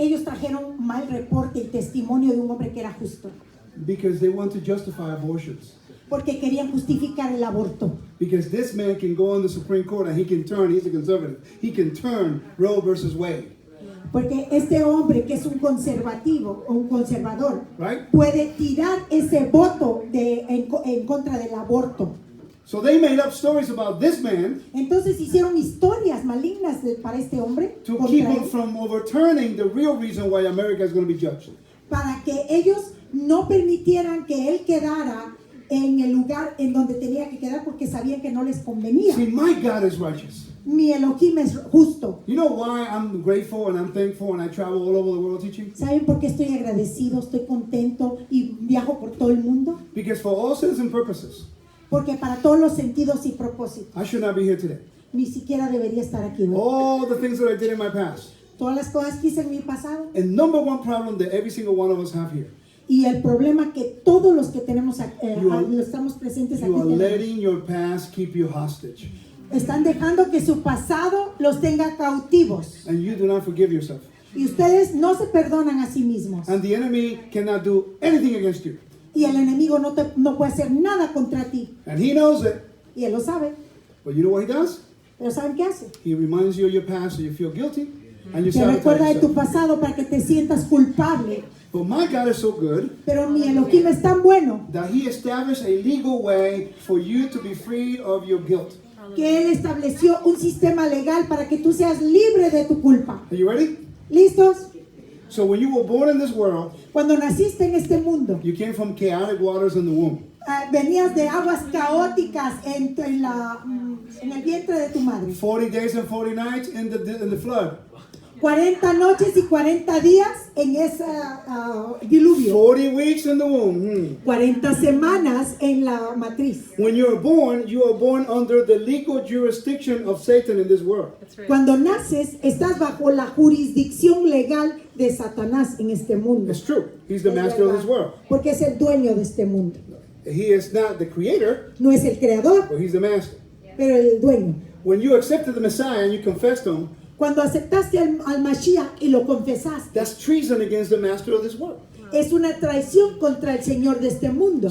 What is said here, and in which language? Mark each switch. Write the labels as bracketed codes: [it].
[es] Ellos trajeron mal reporte y testimonio de un hombre que era justo. [en] because they want to justify abortions. [es] porque querían justificar el aborto. [en] Because this man can go on the Supreme Court and he can turn, he's a conservative, he can turn Roe versus Wade. [es] Porque este hombre que es un conservativo o un conservador [en] Right? [es] puede tirar ese voto en contra del aborto. [en] So they made up stories about this man [es] Entonces hicieron historias malignas para este hombre [en] to [es] contra [en] keep [es] él, [en] him from overturning the real reason why America is going to be judged. [es] para que ellos no permitieran que él quedara en el lugar en donde tenía que quedar porque sabían que no les convenía. [en] See, my God is righteous. [es] Mi Elohim es justo. [en] You know why I'm grateful and I'm thankful and I travel all over the world teaching? [es] ¿Saben por qué estoy agradecido, estoy contento y viajo por todo el mundo? [en] Because for all sense and purposes, [es] Porque para todos los sentidos y propósitos, [en] I should not be here today. [es] ni siquiera debería estar aquí hoy. [en] All the things that I did in my past. [es] Todas las cosas que hice en mi pasado [en] And number one problem that every single one of us have here. [es] y el problema que todos los que tenemos [en] You are- [es] estamos presentes aquí [en] You are [es] tenemos. [en] letting your past keep you hostage. [es] Están dejando que su pasado los tenga cautivos [en] And you do not forgive yourself. [es] y ustedes no se perdonan a sí mismos [en] And the enemy cannot do anything against you. [es] y el enemigo no puede hacer nada contra ti [en] And he knows it. [es] y él lo sabe. [en] But you know what he does? [es] Pero ¿saben qué hace? [en] He reminds you of your past so you feel guilty. And you [es] Te [en] sabotage [es] recuerda de tu [en] yourself. [es] pasado para que te sientas culpable. [en] But my God is so good [es] Pero mi Elohim es tan bueno [en] that he established a legal way for you to be free of your guilt. [es] que él estableció un sistema legal para que tú seas libre de tu culpa. [en] Are you ready? [es] ¿Listos? [en] So when you were born in this world, [es] Cuando naciste en este mundo, [en] you came from chaotic waters in the womb. [es] venías de aguas caóticas en el vientre de tu madre. [en] 40 days and 40 nights in the flood. [es] 40 noches y 40 días en ese diluvio. [en] 40 weeks in the womb. [es] 40 semanas en la matriz. [en] When you are born under the legal jurisdiction of Satan in this world. That's right. [es] Cuando naces, estás bajo la jurisdicción legal de Satanás en este mundo. [en] It's true. He's the [es] Es [en] master of [es] verdad, [en] this world. [es] porque es el dueño de este mundo. [en] He is not the creator, [es] No es el creador, [en] but he's the master. [es] pero el dueño. [en] When you accepted the Messiah and you confessed him, [es] Cuando aceptaste al Mashiach y lo confesaste, [en] that's treason against the master of this world. [es] es una traición contra el Señor de este mundo.